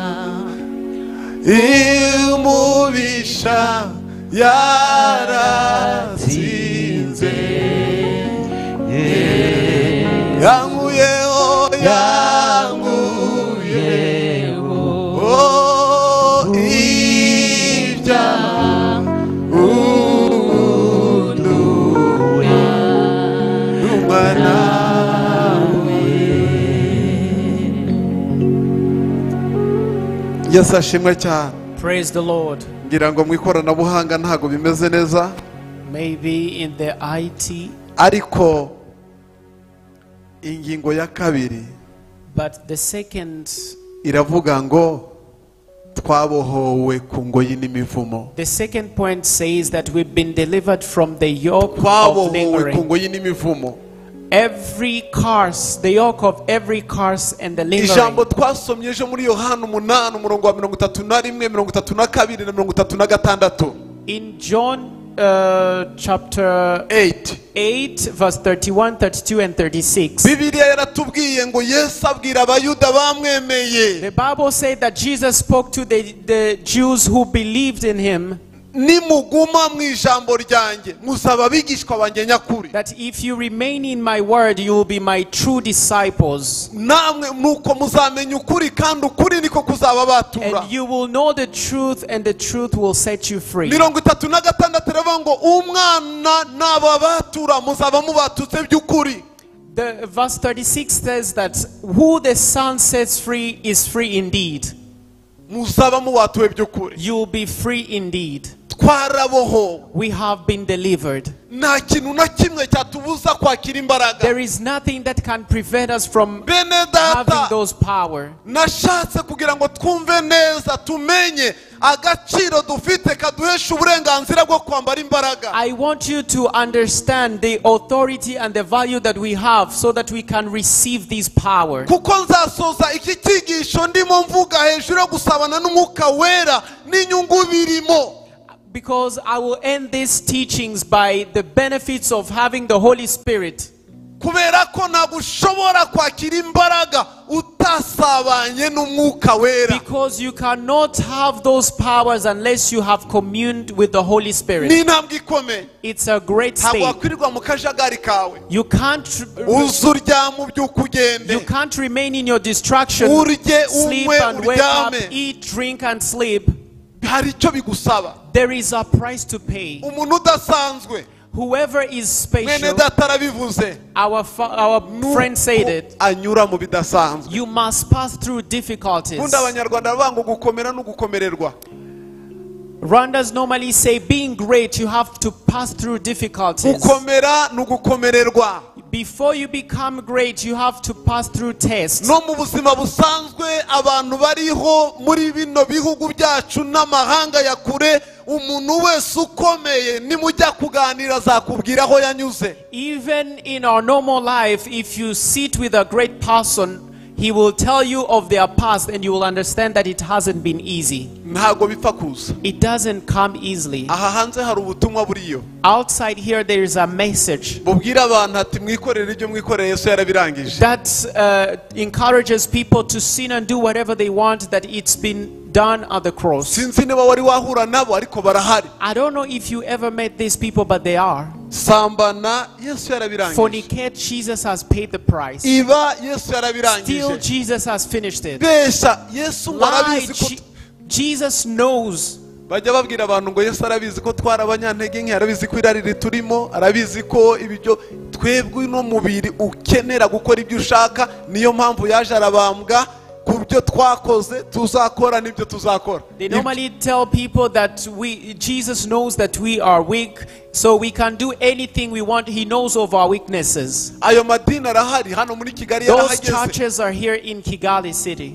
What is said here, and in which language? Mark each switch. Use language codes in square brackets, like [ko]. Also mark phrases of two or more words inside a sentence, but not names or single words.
[rw] umubisha yaratsinze yanguyeho ibyaha umwana. Yesu ashimwe cyane. [en] Praise the Lord. [rw] ngira ngo mu ikoranabuhanga ntago bimeze neza. [en] Maybe in the IT. [rw] ariko ingingo ya kabiri. [en] But the second. [rw] iravuga ngo twabohowe ku ngoyi n'imivumo. [en] The second point says that we've been delivered from the yoke of [rw] twabohowe ku ngoyi n'imivumo. [en] Every curse, the yoke of every curse and the lingering. [rw] ijambo twasomye ejo muri Yohana 8 umurongo wa 31 32 na 36. [en] In John chapter 8 verse 31, 32 and 36. [rw] Bibiliya yaratubwiye ngo Yesu abwira abayuda bamwemeye. [en] The Bible said that Jesus spoke to the Jews who believed in him. [rw] nimuguma mu ijambo ryanjye muzaba bigishwa banjye nyakuri. [en] That if you remain in my word, you will be my true disciples. [rw] namwe nuko muzamenya ukuri kandi ukuri niko kuzaba batura. [en] And you will know the truth and the truth will set you free. [rw] 36 rero ngo umwana naba batura muzaba mubatutse by'ukuri. [en] The verse 36 says that who the Son sets free is free indeed. [rw] muzaba mubatuwe by'ukuri. [en] You will be free indeed. [rw] twarabohowe. [en] We have been delivered. [rw] nta kintu na kimwe cyatubuza kwakira imbaraga. [en] There is nothing that can prevent us from having those power. [rw] nashatse kugira ngo twumve neza tumenye agaciro dufite kaduhesha uburenganzira bwo kwambara imbaraga. [en] I want you to understand the authority and the value that we have so that we can receive this power. [rw] kuko nzasoza iki cyigisho ndimo mvuga hejuru yo gusabana n'umwuka wera n'inyungu birimo. [en] Because I will end these teachings by the benefits of having the Holy Spirit. [rw] kubera ko nagushobora kwakira imbaraga utasabanye n'umwuka wera. [en] Because you cannot have those powers unless you have communed with the Holy Spirit. [rw] ni intambwe ikomeye. [en] It's a great [rw] ntabwo [en] state. [rw] wakwirirwa mu kajagari kawe. [en] You can't [rw] uzuryama ubyuka ugende. [en] You can't remain in your distraction. [rw] urye [en] Sleep [rw] unywe [en] and wake up, [rw] uryame. [en] eat, drink and sleep. [rw] hari icyo bigusaba. [en] There is a price to pay. [rw] umuntu udasanzwe. [en] Whoever is special, [rw] mwene data arabivuze. [en] our friend said it. [rw] anyura mu bidasanzwe. [en] You must pass through difficulties. [rw] ubundi abanyarwanda bavuga ngo gukomera no gukomererwa. [en] Rwandans normally say being great, you have to pass through difficulties. [rw] gukomera no gukomererwa. [en] Before you become great, you have to pass through tests. [rw] No mu buzima busanzwe abantu bariho muri bino bihugu byacu n'amahanga ya kure, umuntu wese ukomeye nimujya kuganira zakubwira aho yanyuze. [en] Even in our normal life, if you sit with a great person, he will tell you of their past and you will understand that it hasn't been easy. [rw] Ntago bipfa kuza. [en] It doesn't come easily. [rw] Aha hanze hari ubutumwa buriyo. [en] Outside here there is a message [rw] bubwira abantu ati mwikorere ibyo mwikoreye Yesu yarabirangije. [en] That encourages people to sin and do whatever they want, that it's been done at the cross. [rw] Sinzi niba wari wahura nabo ariko barahari. [en] I don't know if you ever met these people, but they are. [rw] Sambana Yesu yarabirangije. [en] Fornicate, Jesus has paid the price. [rw] Iba Yesu yarabirangije. [en] Still Jesus has finished it. [rw] Besha Yesu warabizi ko [en] Jesus knows. [rw] Bajya babwira abantu ngo Yesu arabizi ko twara abanyantege nke, arabizi ko irari turimo, arabizi ko ibyo twebwe no mubiri ukenera gukora ibyo ushaka, niyo mpamvu yaje arabambwa. [en] They normally tell people that Jesus knows that we are weak, so we can do anything we want. He knows of our weaknesses. Those churches are here in Kigali city.